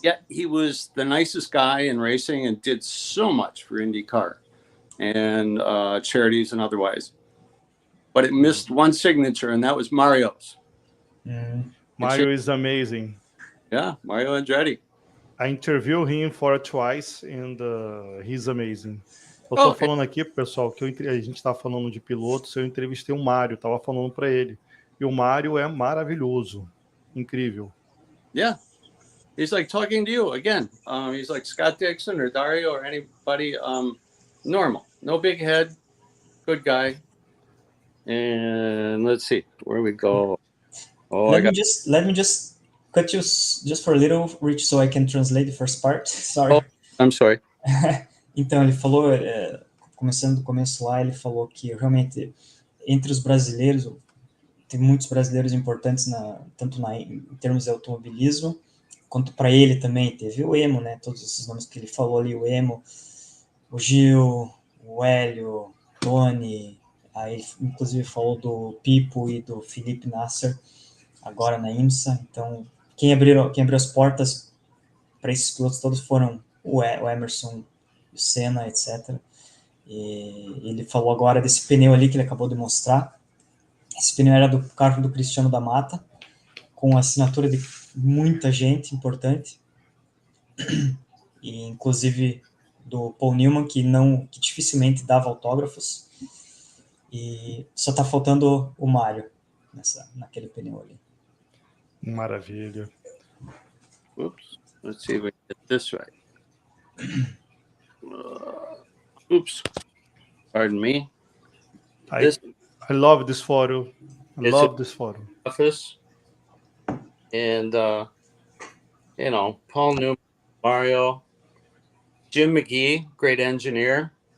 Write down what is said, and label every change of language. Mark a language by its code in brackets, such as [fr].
[en] Yet he was the nicest guy in racing and did so much for IndyCar and charities and otherwise. But it missed one signature, and that was Mario's. Mario is amazing. Yeah, Mario Andretti. I interviewed him for twice, and he's amazing. [pt] Eu tô falando aqui, pessoal, que a gente tá falando de pilotos, eu entrevistei o Mário, tava falando para ele. E o Mário é maravilhoso. Incrível. [en] Yeah. He's like talking to you again. He's like Scott Dixon or Dario or anybody normal. No big head. Good guy. And let's see where we go. Oh, let me just cut you just for a little, Rich, so I can translate the first part. Sorry. Oh, I'm sorry. [pt] Então, ele falou, começando do começo lá, ele falou que realmente entre os brasileiros, tem muitos brasileiros importantes, tanto em termos de automobilismo, quanto para ele também. Teve o Emo, né? Todos esses nomes que ele falou ali, o Emo, o Gil, o Hélio, Tony, aí ele inclusive falou do Pipo e do Felipe Nasser, agora na IMSA. Então, quem abriu as portas para esses pilotos todos foram o Emerson, o Senna, etc. E ele falou agora desse pneu ali que ele acabou de mostrar. Esse pneu era do carro do Cristiano D'Amata, com assinatura de muita gente importante, e inclusive do Paul Newman, que dificilmente dava autógrafos, e só tá faltando o Mário naquele pneu ali. Maravilha. Oops. [en] Let's see if we get this right. Oops. Pardon me. I love this photo. I love this photo. Office. And, you know, Paul Newman, Mario, Jim McGee, great engineer.